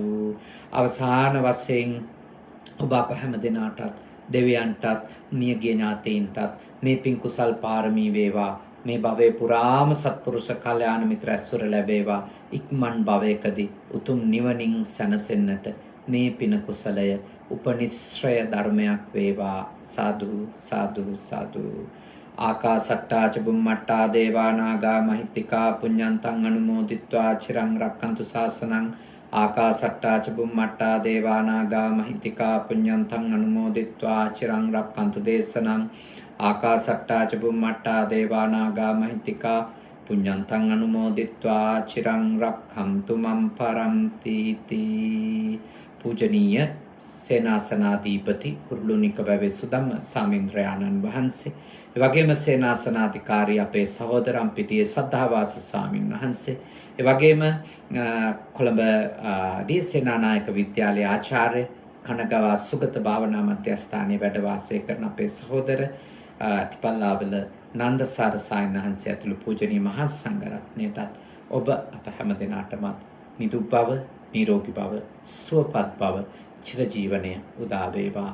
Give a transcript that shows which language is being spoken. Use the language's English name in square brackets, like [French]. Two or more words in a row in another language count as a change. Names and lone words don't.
[Sinhala] අවසාන වශයෙන් ඔබ අප හැම දෙනාටත්, දෙවියන්ටත්, මියගිය ඥාතීන්ටත් මේ පින් කුසල් පාරමී වේවා. මේ භවයේ පුරාම සත්පුරුෂ කල්යාණ මිත්‍ර ඇසුර ලැබේවා. ඉක්මන් භවයකදී උතුම් නිවනින් සැනසෙන්නට මේ පින කුසලය උපනිශ්‍රය ධර්මයක් වේවා. සාදු සාදු සාදු. [Pali] ආකාසට්ටා ච බුම්මට්ටා දේවා නාග මහිත්‍තිකා පුඤ්ඤන්තං අනුමෝදිත්වා චිරං රක්ඛන්තු ශාසනං. ආකාසට්ටා ච බුම්මට්ටා දේවා නාග මහිත්‍තිකා පුඤ්ඤන්තං අනුමෝදිත්වා චිරං රක්ඛන්තු දේශනං. ආකාසට්ටා ච බුම්මට්ටා දේවා නාග මහිත්‍තිකා පුඤ්ඤන්තං අනුමෝදිත්වා චිරං රක්ඛන්තු මම් පරන්ති තී. [Sinhala] පූජනීය සේනාසනාධිපති උරුළුනික වැවේ සුදම්ම ස්වාමීන්ද්‍රයාණන් වහන්සේ, ඒ වගේම සේනාසනාධිකාරී අපේ සහෝදර අම්පිටියේ සද්ධාවාස ස්වාමීන් වහන්සේ, ඒ වගේම කොළඹ දී සේනානායක විද්‍යාලයේ ආචාර්ය කනගවා සුගත භාවනා මධ්‍යස්ථානයේ වැඩ වාසය කරන අපේ සහෝදර තිපල්ලාවල නන්දසාර සායනහන්සේ ඇතුළු පූජනීය මහා සංඝරත්නයටත් ඔබ අප හැම දෙනාටමත් නිදුක් බව, නිරෝගී බව, සුවපත් බව, චිරජීවනය උදා වේවා.